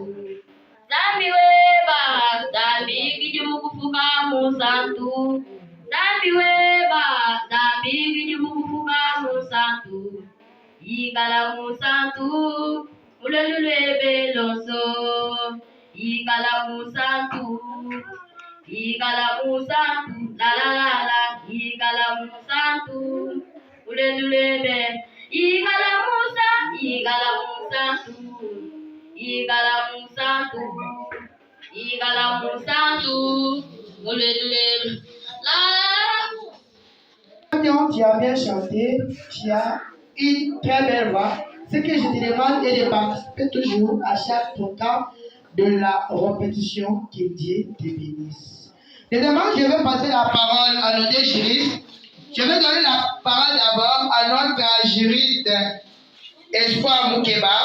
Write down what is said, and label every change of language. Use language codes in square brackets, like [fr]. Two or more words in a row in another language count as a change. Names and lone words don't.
[kg] Zambi weba, zambi kiji Mokufuka Musatu. Zambi weba, zambi kiji Mokufuka Musatu. Ikala Musatu, ulelule beloso. Ikala Musatu, Ikala Musatu, la la la la. Ikala Musatu, ulelule be. Ikala Musatu, Ikala Musatu, Ikala Musatu, ulelule. [fr] Tu as bien chanté, tu as une très belle voix. Ce que je te demande est de participer toujours à chaque programme de la répétition. Que Dieu te bénisse. Deuxièmement, je vais passer la parole à nos deux juristes. Je vais donner la parole d'abord à notre juriste Espoir Moukeba.